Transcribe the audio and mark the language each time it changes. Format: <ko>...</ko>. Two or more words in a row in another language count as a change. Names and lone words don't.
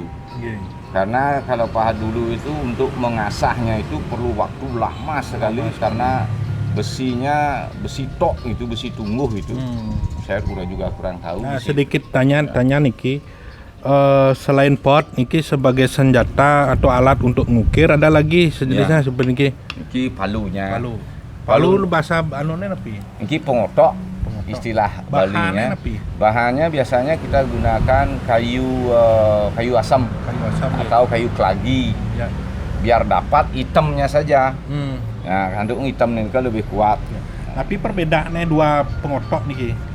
<id>Karena kalau pahat dulu itu untuk mengasahnya itu perlu waktu lama sekali, karena besi tok itu, besi tungguh itu. Saya kurang tahu. Nah, sedikit tanya niki. Selain pot niki sebagai senjata atau alat untuk ngukir, ada lagi sejenisnya seperti niki palunya. Palu bahasa</id> <ban>anone napi? Niki pengotok.</ban> <id>istilah Bahannya Balinya. apa? Bahannya biasanya kita gunakan kayu asam atau kayu kelagi, ya. biar dapat hitamnya saja. Hmm. Nah, kandung hitam ini kan lebih kuat. Ya. Tapi perbedaannya dua pengotok nih.</id>